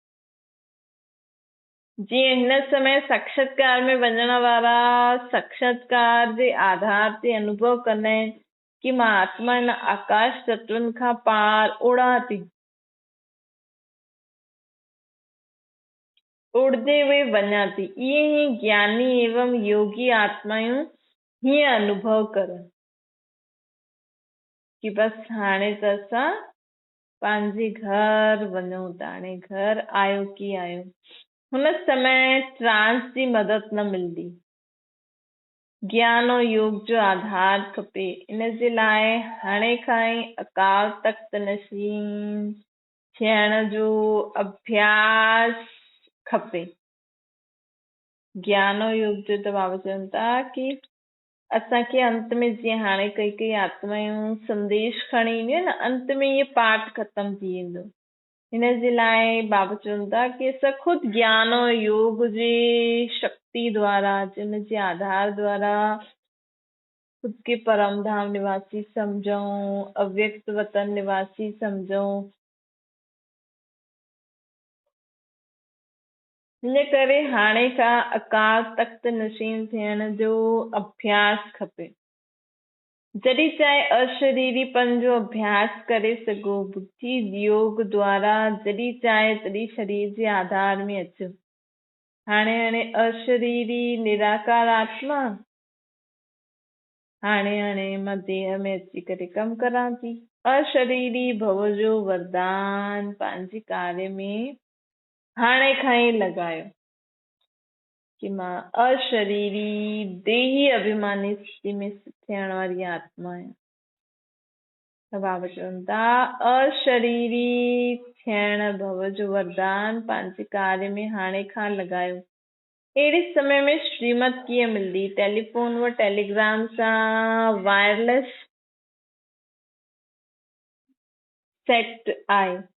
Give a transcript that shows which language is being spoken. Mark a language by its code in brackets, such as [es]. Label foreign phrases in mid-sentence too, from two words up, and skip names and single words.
[sd] जीअं हिन समय साक्षात्कार में वञण वारा साक्षात्कार जे आधार ते अनुभव कंदा आहिनि कि मां आत्मा इन आकाश तत्वनि खां पार उड़ां थी, उड़दे हुए वञा थी। इहे ई ज्ञानी एवं योगी आत्मायूं हीअं अनुभव करनि कि बसि हाणे त असां पंहिंजे घर वञूं था, हाणे घर आयो की आयो। हुन समय ट्रांस जी मदद न मिलंदी, ज्ञान और योग जो आधार खपे। इन जे लाइ हाणे खां ई अकाल तख्त नशीन थियण जो अभ्यास खपे। ज्ञान और योग जो त बाबा चवनि था कि असांखे अंत में, जीअं हाणे कई आत्मायूं संदेश खणी ईंदियूं आहिनि न, अंत में इहे पाठ ख़तम थी वेंदो। हिन जे लाइ बाबा चवनि था कि असां ख़ुदि ज्ञान और योग जी शक्ति द्वारा, जिन जे आधार द्वारा खुद के परम धाम निवासी समझूं, अव्यक्त वतन निवासी समझूं। हिन करे हाणे खां अकाल तख्त नशीन थियण जो अभ्यास खपे। जॾहिं चाहे अशरीरीपन जो अभ्यास करे सघो, बुद्धि योग द्वारा जॾहिं चाहे तॾहिं शरीर जे आधार में अचो। हाणे अशरीरी निराकार आत्मा, हाणे मां देह में अची करे कमु करां थी। अशरीरी भव जो वरदान पंहिंजे कार्य में हाणे खां ई लॻायो कि मां अशरीरी देही अभिमानी स्थिति में थियण वारी आत्मा आहियां। त बाबा चवनि था अशरीरी थियण भव जो वरदान पंहिंजे कार्य में हाणे खां लॻायो। अहिड़े समय में श्रीमत कीअं मिलंदी? टेलीफोन व टेलीग्राम सां [en] wireless set [sd] आहे।